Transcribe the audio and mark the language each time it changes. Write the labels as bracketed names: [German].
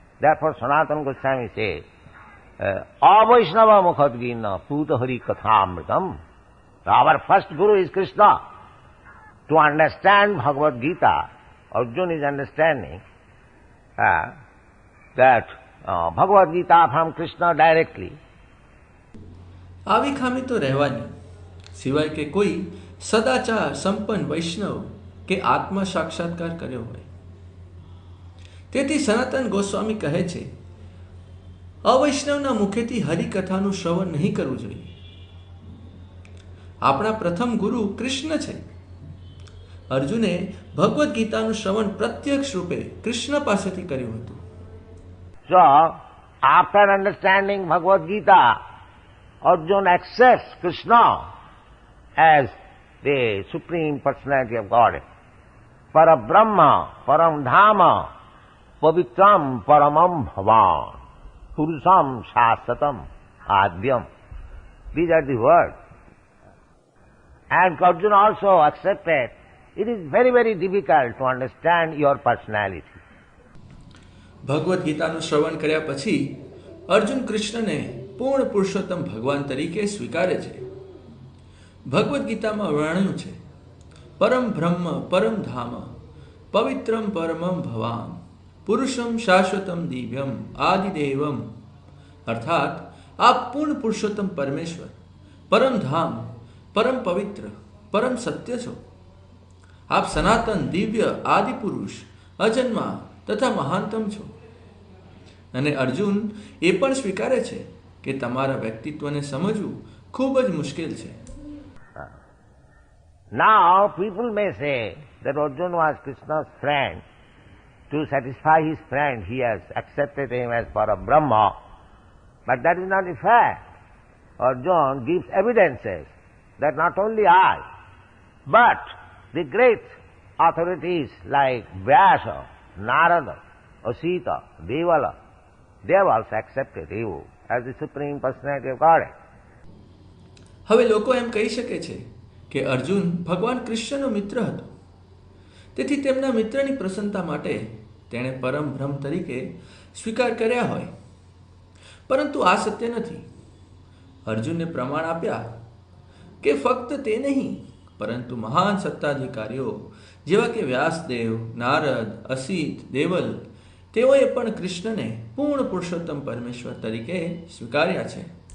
[English] Therefore, Sanatana Goswami says, [Sanskrit] avaishnava mukhadgina puta hari kathamritam. [English] Our first guru is Krishna. To understand Bhagavad Gita, Arjuna is understanding that Bhagavad Gita from Krishna directly. [Gujarati] આવી ખામી તો રહેવાની, સિવાય કે કોઈ સદાચાર સંપન્ન વૈષ્ણવ કે આત્મા સાક્ષાત્કાર કર્યો હોય. તેથી સનાતન ગોસ્વામી કહે છે અવૈષ્ણવના મુખેથી હરિકથાનું શ્રવણ નહીં કરવું જોઈએ. આપણા પ્રથમ ગુરુ કૃષ્ણ છે. અર્જુને ભગવદ્ ગીતાનું શ્રવણ પ્રત્યક્ષ રૂપે કૃષ્ણ પાસેથી કર્યું હતું. [English] So, after understanding Bhagavad Gita, Arjuna accepts Krishna as the Supreme Personality of God. [Sanskrit] Parabrahma, Paramdhama, Pavitram, Paramam Bhavan, Purusham, Shasatam, Adyam. [English] These are the words. And Arjuna also accepted. It is very, very difficult to understand your personality. [Gujarati] Bhagavad ગીતાનું શ્રવણ કર્યા પછી અર્જુન કૃષ્ણને પૂર્ણ પુરુષોત્તમ ભગવાન તરીકે સ્વીકારે છે. ભગવદ્ ગીતામાં વર્ણ્યું છે, [Sanskrit] પરમ બ્રહ્મ પરમ ધામ પવિત્રમ પરમમ ભવામ પુરુષમ શાશ્વતમ દિવ્યમ આદિદેવમ. [Gujarati] અર્થાત આપ પૂર્ણ પુરુષોત્તમ પરમેશ્વર, પરમ ધામ, પરમ પવિત્ર, પરમ સત્ય છો. આપ સનાતન દિવ્ય આદિ પુરુષ, અજન્મા તથા મહાનતમ છો. અને અર્જુન એ પણ સ્વીકારે છે કે તમારા વ્યક્તિત્વને સમજવું ખૂબ જ મુશ્કેલ છે. [English] Now people may say that Arjuna was Krishna's friend. To satisfy his friend, he has accepted him as Parabrahma. But that is not the fact. Arjuna gives evidences that not only I, but the great authorities like Vyasa, Narada, Asita, Devala, they have also accepted you as the Supreme Personality of God. [Gujarati] હવે લોકો એમ કહી શકે છે કે અર્જુન ભગવાન કૃષ્ણનો મિત્ર હતો, તેથી તેમના મિત્રની પ્રસન્નતા માટે તેણે પરમ બ્રહ્મ તરીકે સ્વીકાર કર્યા હોય. પરંતુ આ સત્ય નથી. અર્જુનને પ્રમાણ આપ્યા કે ફક્ત તે નહીં, પરંતુ મહાન સત્તાધિકારીઓ જેવા કે વ્યાસદેવ, નારદ, અસિત, દેવલ, તેઓએ પણ કૃષ્ણને પૂર્ણ પુરુષોત્તમ પરમેશ્વર તરીકે સ્વીકાર્યા છે.